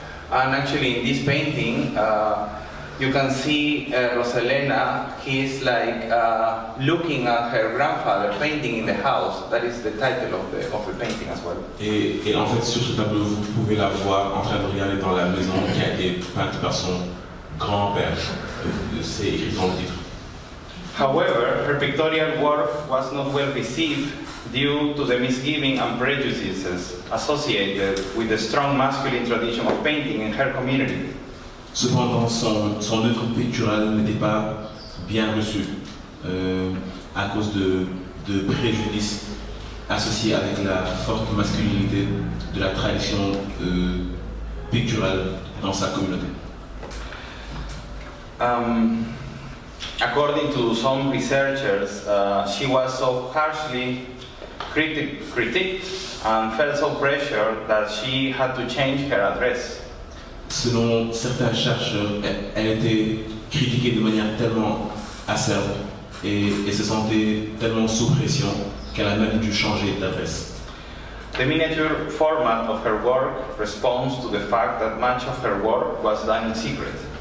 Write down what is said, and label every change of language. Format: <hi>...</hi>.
<en>And actually in this painting, you can see Rosalena, he's like looking at her grandfather painting in the house. That is the title of the painting as well.</en> <fr>Et en fait, sur ce tableau, vous pouvez la voir en train de regarder dans la maison qui a été peinte par son grand-père. C'est écrit dans le titre.</fr> <en>However, her pictorial work was not well received due to the misgivings and prejudices associated with the strong masculine tradition of painting in her community.</en> <fr>Cependant, son œuvre picturale n'était pas bien reçue à cause de préjudices associés avec la forte masculinité de la tradition picturale dans sa communauté.</fr> <en>According to some researchers, she was so harshly critiqued and felt so pressured that she had to change her address.</en> <fr>Selon certains chercheurs, elle était critiquée de manière tellement acerbe et se sentait tellement sous pression qu'elle a même dû changer d'adresse.</fr> <en>The miniature format of her work responds to the fact that much of her work was done in secret.</en>